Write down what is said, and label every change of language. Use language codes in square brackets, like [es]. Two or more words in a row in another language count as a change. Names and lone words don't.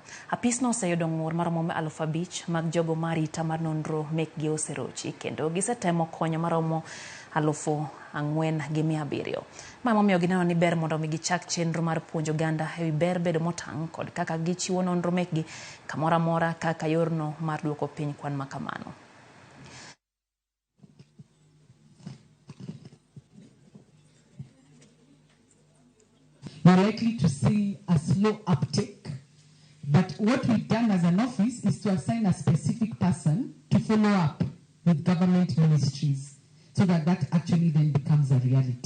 [luo] Apis no oseyudo ng'ur mar romo 5,000 mag jogo mar Rito mar Nonro mekgi oserochi kendo gisetemo konyo maromo 4,700. Mama omiyo gineno ni ber mondo gichak chenro mar puonjo oganda ewi ber bedo motang' kod kaka gichiwo nonro mekgi kamoro amora kaka yorno mar duoko piny kwan makamano. [en] You're likely to see a slow uptake, but what we've done as an office is to assign a specific person to follow up with government ministries so that that actually then becomes a reality.